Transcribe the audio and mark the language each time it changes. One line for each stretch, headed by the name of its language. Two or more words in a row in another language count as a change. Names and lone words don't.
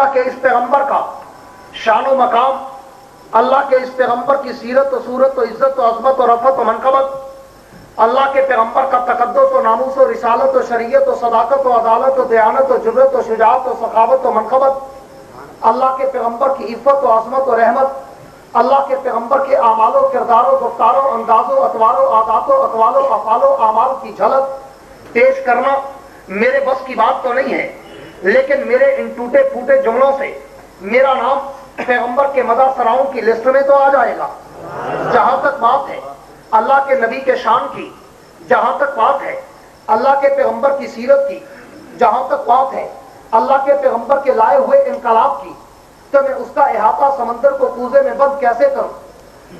Urdu: کے اس پیغمبر کا شان و مقام، اللہ کے اس پیغمبر کی سیرت و صورت و عزت و عظمت و رفعت و منقبت، اللہ کے پیغمبر کا تقدس و ناموس و رسالت و شریعت و صداقت و عدالت و دیانت و جرأت و شجاعت و سخاوت و منقبت، اللہ کے پیغمبر کی عفت و عظمت و رحمت، اللہ کے پیغمبر کے اعمال و کردار و گفتار و انداز و اطوار و عادات و اقوال و افعال و اعمال کی جھلک پیش کرنا میرے بس کی بات تو نہیں ہے، لیکن میرے ان ٹوٹے پھوٹے جملوں سے میرا نام پیغمبر کے مدح سراؤں کی لسٹ میں تو آ جائے گا۔ جہاں تک بات ہے اللہ کے نبی کے شان کی، جہاں تک بات ہے اللہ کے پیغمبر کی سیرت کی، جہاں تک بات ہے اللہ کے پیغمبر کے لائے ہوئے انقلاب کی، تو میں اس کا احاطہ سمندر کو کوزے میں بند کیسے کروں؟